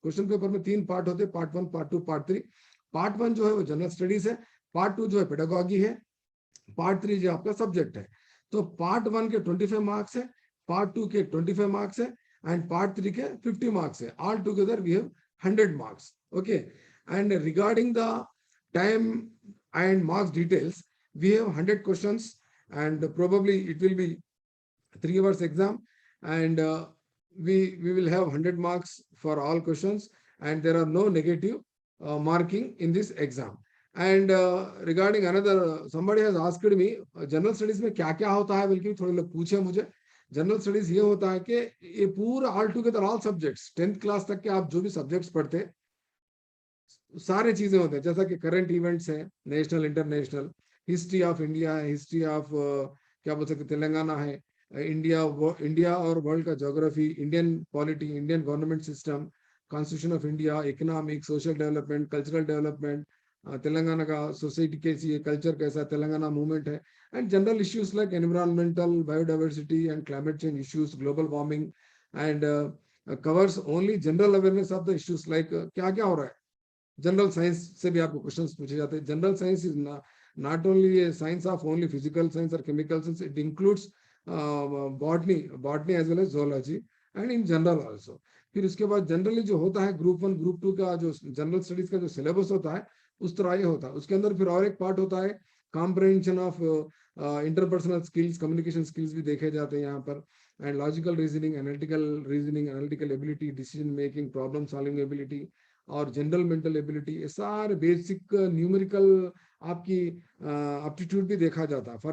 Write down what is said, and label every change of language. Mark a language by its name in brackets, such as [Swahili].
[Hindi] Question paper में 3 part होते, part 1, part 2, part 3। Part 1 जो है वो जनरल स्टडीज है, पार्ट 2 जो है पेडागॉजी है, पार्ट 3 जो आपका सब्जेक्ट है। तो पार्ट 1 के 25 मार्क्स है, पार्ट 2 के 25 मार्क्स है एंड पार्ट 3 के 50 मार्क्स है। [English] All together we have 100 marks. Okay, and regarding the time and marks details, we have 100 questions and probably it will be 3 hours exam, and we will have 100 marks for all questions, and there are no negative marking in this exam. And regarding another, somebody has asked me [Hindi] general studies में क्या क्या होता है, बल्कि थोड़े लोग पूछे मुझे। जनरल स्टडीज ये होता है कि ये पूरा all together all subjects 10th class तक के आप जो भी सब्जेक्ट्स पढ़ते सारे चीजें होते हैं, जैसा कि करंट इवेंट्स है, national international, history of India है, हिस्ट्री ऑफ क्या बोल सकते तेलंगाना है, इंडिया और वर्ल्ड का geography, Indian polity, Indian government system, constitution of India, economic, social development, cultural development, Telangana का सोसाइटी कैसी है, कल्चर कैसा, तेलंगाना मूवमेंट है, [English] and general issues like environmental, biodiversity and climate change issues, global warming, and covers only general awareness of the issues like [Hindi] क्या क्या हो रहा है। जनरल साइंस से भी आपको क्वेश्चंस पूछे जाते हैं। [English] General science is not only a science of only physical science or chemical science, it includes botany as well as zoology and in general also। [Hindi] फिर उसके बाद जनरली जो होता है ग्रुप 1 ग्रुप 2 का जो जनरल स्टडीज का जो सिलेबस होता है उस तरह ये होता है। उसके अंदर फिर और एक पार्ट होता है comprehension of interpersonal skills, communication skills भी देखे जाते हैं यहाँ पर, and logical reasoning, analytical ability, decision making, problem solving ability और जनरल मेंटल एबिलिटी, ये सारे बेसिक न्यूमेरिकल आपकी एप्टीट्यूड भी देखा जाता है।